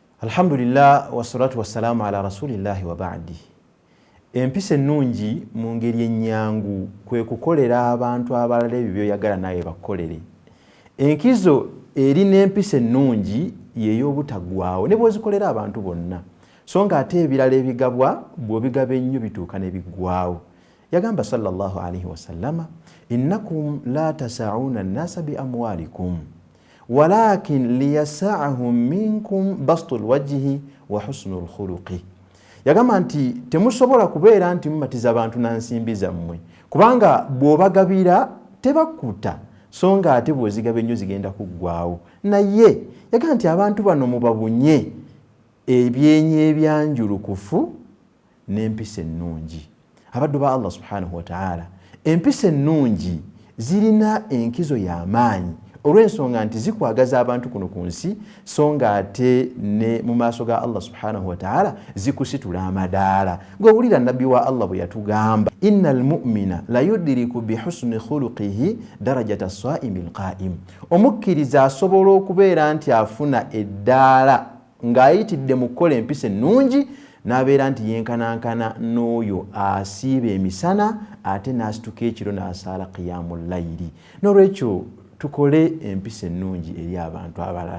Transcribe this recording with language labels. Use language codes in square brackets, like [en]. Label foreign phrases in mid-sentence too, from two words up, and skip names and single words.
[ar] الحمد لله والصلاة والسلام على رسول الله وبعد. [lg] Empisa ennungi mu ngeri ennyangu kwe kukolera abantu abalala ebyo byoyagala naye bakolere. Enkizo eri n'empisa ennungi y'ey'obutaggwaawo ne bw'ozikolera abantu bonna, so nga ate ebirala ebigabwa bw'obigaba ennyo bituuka ne biggwaawo. [ar] Yagamba صلى الله عليه وسلم، إنكم لا تسعون الناس بأموالكم ولكن ليسعهم منكم بسط الوجه وحسن الخلق. [lg] Yagamba nti temusobola kubeera nti mumatiza abantu na nsimbi zammwe, kubanga bw'obagabira tebakkuta, so nga ate bw'ozigaba ennyo zigenda kuggwaawo. Naye yagamba nti abantu bano mubabunye ebyenyi ebyanjulukufu n'empisa ennungi. Abaddu ba Allah [ar] سبحانه وتعالى, [lg] empisa ennungi zirina enkizo y'amaanyi olw'ensonga nti zikwagaza abantu kuno ku nsi, so nga ate ne mu maaso ga Allah [ar] سبحانه وتعالى [lg] zikusitula amadaala. Gw'owulira nabbi wa Allah bwe yatugamba, [ar] إن المؤمن ليدرك بحسن خلقه درجة الصائم القائم. [lg] Omukkiriza asobola okubeera nti afuna eddaala ng'ayitidde mu kukola empisa ennungi, n'abeera nti yenkanankana n'oyo asiiba emisana ate n'asituka ekiro n'asaala [ar] قيام الليل. [lg] N'olwekyo tukole empisa ennungi eri abantu abalala.